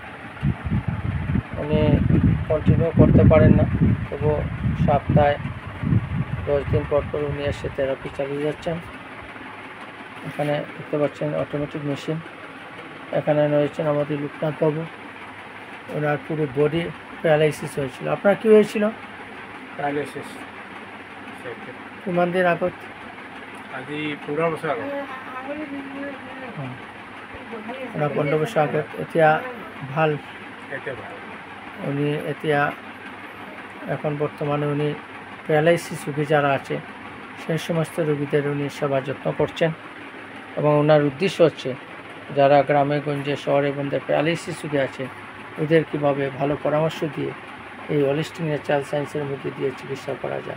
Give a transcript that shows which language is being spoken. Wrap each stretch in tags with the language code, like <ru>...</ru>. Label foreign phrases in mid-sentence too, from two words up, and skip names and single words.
<bn>উনি কন্টিনিউ করতে পারেন না, তবু সপ্তাহে 10 দিন পর উনি এসে থেরাপি চালিয়ে যাচ্ছেন। এখানে দেখতে পাচ্ছেন</bn> <en>automatic machine.</en> <bn>এখানে রয়েছেন আমাদের লোকনাথ বাবু। ওনার পুরো</bn> <en>body paralysis</en> <bn>হয়েছিল। আপনার কী হয়েছিল? প্যারালাইসিস</bn> <as>কিমান দিন আগত? আজি 15 বছৰ আগত। 15 বছৰ আগত। এতিয়া ভাল? এতিয়া ভাল।</as> <bn>উনি এতিয়া এখন বর্তমানে উনি প্যারালাইসিস রোগী যারা আছে সেই সমস্ত রোগীদের উনি সেবা যত্ন করছেন এবং ওনার উদ্দেশ্য হচ্ছে যারা গ্রামে গঞ্জে শহরে বন্ধে প্যারালাইসিস রোগী আছে ওদের কীভাবে ভালো পরামর্শ দিয়ে এই</bn> <en>holistic natural science</en> <bn>মধ্যে দিয়ে চিকিৎসা করা যায়।</bn>